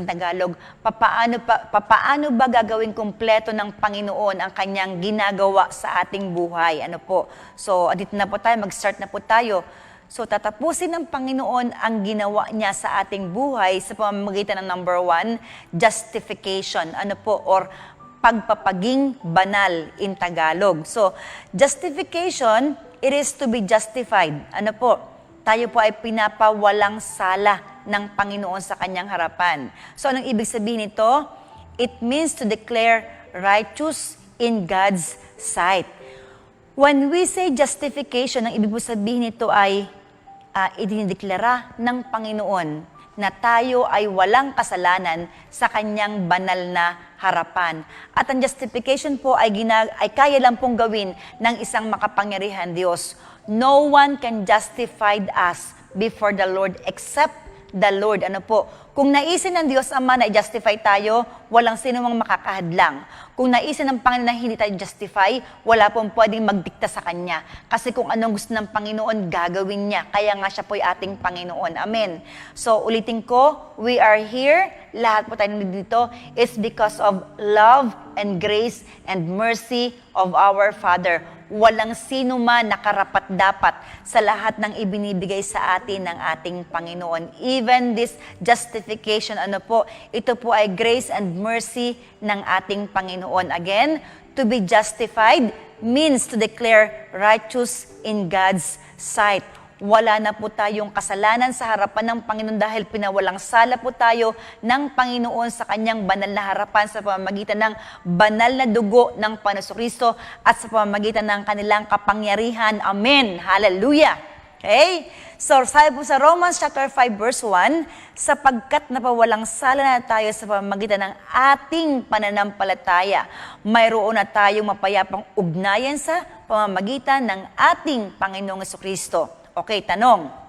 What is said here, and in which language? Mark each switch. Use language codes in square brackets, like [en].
[en] In Tagalog, [tl] papaano ba gagawin kumpleto ng Panginoon ang kanyang ginagawa sa ating buhay? Ano po? So, dito na po tayo, mag-start na po tayo. So, tatapusin ng Panginoon ang ginawa niya sa ating buhay sa pamamagitan ng number 1, justification. Ano po? Or pagpapaging banal [en] in Tagalog. So, justification, it is to be justified. [tl] Ano po? Tayo po ay pinapawalang sala ng Panginoon sa kanyang harapan. So, anong ibig sabihin nito? [en] It means to declare righteous in God's sight. When we say justification, [tl] ang ibig sabihin nito ay idinideklara ng Panginoon na tayo ay walang kasalanan sa kanyang banal na harapan. At ang justification po ay kaya lang pong gawin ng isang makapangyarihan Diyos. [en] No one can justify us before the Lord except the Lord. [tl] Ano po? Kung naisin ng Diyos Ama na i-justify tayo, walang sino mang makakahadlang. Kung naisin ng Panginoon na hindi tayo justify, wala pong pwedeng magdikta sa Kanya. Kasi kung anong gusto ng Panginoon, gagawin niya. Kaya nga siya po'y ating Panginoon. Amen. [en] So, [tl] ulitin ko, [en] we are here, [tl] lahat po tayo nandito, [en] is because of love and grace and mercy of our Father. [tl] Walang sino man nakarapat-dapat sa lahat ng ibinibigay sa atin ng ating Panginoon. [en] Even this justification, [tl] ano po, ito po ay [en] grace and mercy [tl] ng ating Panginoon. [en] Again, to be justified means to declare righteous in God's sight. [tl] wala na po tayong kasalanan sa harapan ng Panginoon dahil pinawalang sala po tayo ng Panginoon sa kanyang banal na harapan sa pamamagitan ng banal na dugo ng Panginoon Kristo at sa pamamagitan ng kanilang kapangyarihan. Amen. Hallelujah. Okay? So, sabi po sa Romans chapter 5 verse 1, sapagkat napawalang sala na tayo sa pamamagitan ng ating pananampalataya, mayroon na tayong mapayapang ugnayan sa pamamagitan ng ating Panginoong Jesucristo. Okay, tanong.